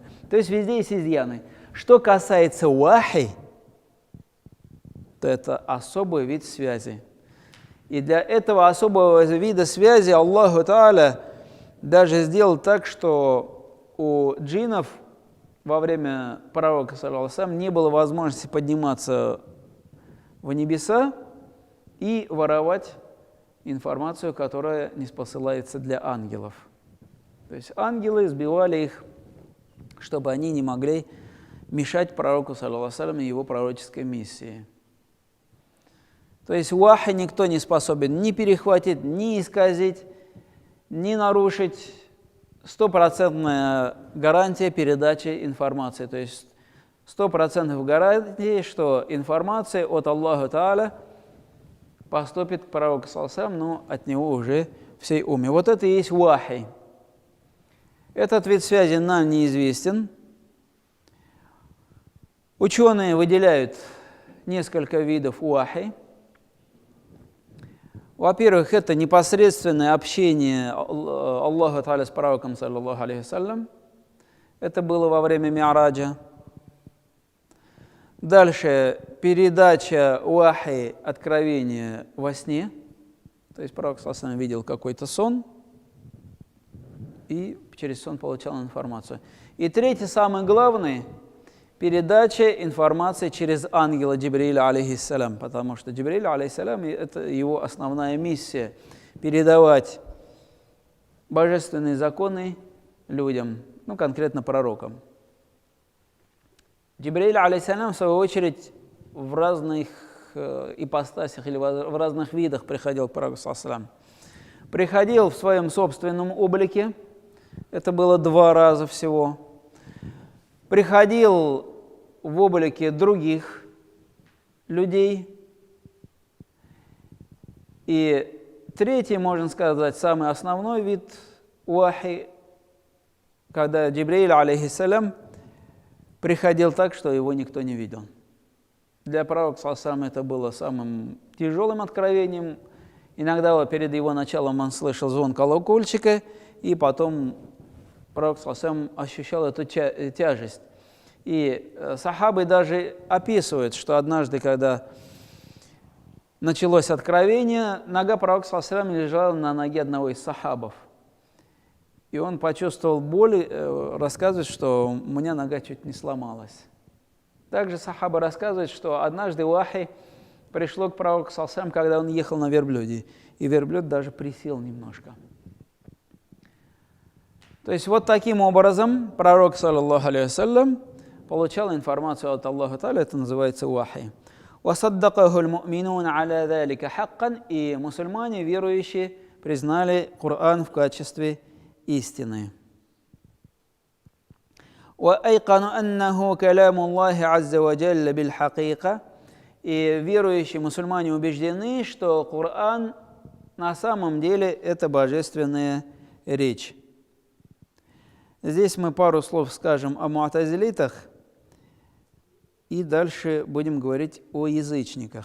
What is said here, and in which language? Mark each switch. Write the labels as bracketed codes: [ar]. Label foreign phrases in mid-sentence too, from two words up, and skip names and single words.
[ru] То есть везде есть изъяны. Что касается вахи, то это особый вид связи. И для этого особого вида связи Аллаху Тааля даже сделал так, что у джиннов во время пророка, [ar] صلى الله عليه وسلم, [ru] не было возможности подниматься в небеса и воровать информацию, которая не спосылается для ангелов. То есть ангелы сбивали их, чтобы они не могли мешать пророку, [ar] صلى الله عليه وسلم, [ru] и его пророческой миссии. То есть вахи никто не способен ни перехватить, ни исказить, ни нарушить. 100% гарантия передачи информации. То есть 100% гарантии, что информация от Аллаха Тааля поступит к пророку, [ar] صلى الله عليه وسلم, [ru] но от него уже всей умме. Вот это и есть вахи. Этот вид связи нам неизвестен. Ученые выделяют несколько видов вахи. Во-первых, это непосредственное общение Аллаха Тааля с пророком, [ar] صلى الله عليه وسلم. [ru] Это было во время Ми'раджа. Дальше передача вахи, откровения во сне. То есть пророк, [ar] صلى الله عليه وسلم, [ru] видел какой-то сон и через сон получал информацию. И третий, самый главный, передача информации через ангела Джибриля, алейхиссалям, потому что Джибриль, алейхиссалям, это его основная миссия – передавать божественные законы людям, конкретно пророкам. Джибриль, алейхиссалям, в свою очередь, в разных ипостасях или в разных видах приходил к пророку, [ar] صلى الله عليه وسلم. [ru] Приходил в своем собственном облике, это было 2 раза всего. Приходил в облике других людей. И третий, можно сказать, самый основной вид вахи, когда Джибриль, алейхиссалям, приходил так, что его никто не видел. Для пророка, [ar] صلى الله عليه وسلم, [ru] это было самым тяжелым откровением. Иногда перед его началом он слышал звон колокольчика, и потом пророк, [ar] صلى الله عليه وسلم, [ru] ощущал эту тяжесть. И сахабы даже описывают, что однажды, когда началось откровение, нога пророка, [ar] صلى الله عليه وسلم, [ru] лежала на ноге одного из сахабов. И он почувствовал боль, рассказывает, что у меня нога чуть не сломалась. Также сахабы рассказывают, что однажды вахи пришло к пророку, [ar] صلى الله عليه وسلم, [ru] когда он ехал на верблюде, и верблюд даже присел немножко. То есть вот таким образом пророк, [ar] صلى الله عليه وسلم, [ru] получал информацию от Аллаха Тааля, это называется вахи. [ar] وَصَدَّقَهُ الْمُؤْمِنُونَ عَلَى ذَلِكَ حَقًّا. [ru] И мусульмане, верующие, признали Коран в качестве истины. [ar] وَأَيْقَنُوا أَنَّهُ كَلَامُ اللَّهِ عَزَّ وَجَلَّ بِالْحَقِيقَةِ. [ru] И верующие мусульмане убеждены, что Коран на самом деле это божественная речь. Здесь мы пару слов скажем о муатазилитах, и дальше будем говорить о язычниках.